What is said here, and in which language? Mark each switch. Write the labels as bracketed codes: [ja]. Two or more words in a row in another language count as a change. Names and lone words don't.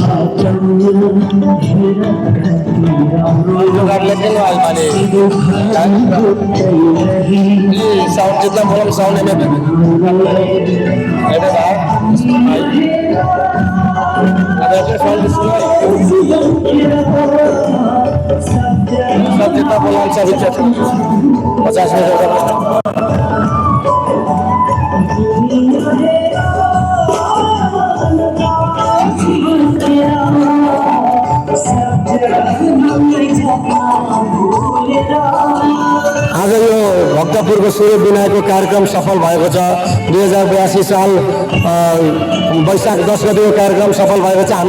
[hi] साउंड जितना बोला साउंड है सब जितना बोला सब 50 [ne] आज यो भक्तपुरको सूर्य विनायकको कार्यक्रम सफल भएको छ 2082 साल वैशाख 10 गतिको कार्यक्रम सफल भएको छ।